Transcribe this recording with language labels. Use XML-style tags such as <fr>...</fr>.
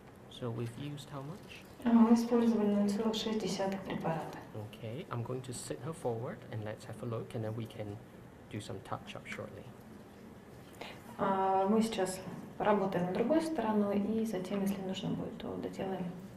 <en>So we've used how much?</en> <ru>Мы использовали 0,6 препарата.</ru> <en>Okay, I'm going to sit her forward and let's have a look, and then we can do some touch-up shortly.</en> <ru>Мы сейчас поработаем другой стороной и затем, если нужно будет, то доделаем.</ru>